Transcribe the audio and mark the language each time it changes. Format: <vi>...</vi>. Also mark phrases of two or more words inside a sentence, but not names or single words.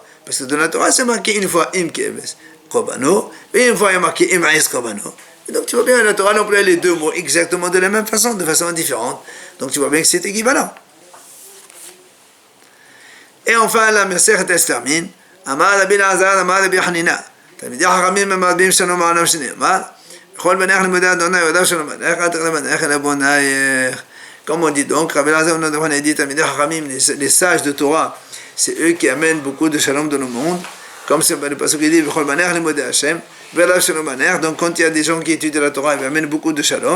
<fr>Parce que dans la Torah, c'est marqué une fois</fr> <he>אם כבש קרבנו,</he> <fr>et une fois il y a marqué</fr> <he>אם עז קרבנו.</he> <fr>Et donc tu vois bien, la Torah emploie les deux mots exactement de la même façon, de façon différente. Donc tu vois bien que c'est équivalent. Et enfin, la Masechet elle se termine.</fr> <he>אמר רבי אלעזר, אמר רבי חנינא. תלמידי חכמים, אמר רבי שלום, אמר רבי שנאמר.</he> <fr>Comme on dit donc, Rabbi Elazar, on a dit, les sages de Torah, c'est eux qui amènent beaucoup de shalom dans le monde. Comme c'est le passage qui dit, donc quand il y a des gens qui étudient la Torah, ils amènent beaucoup de shalom.</fr>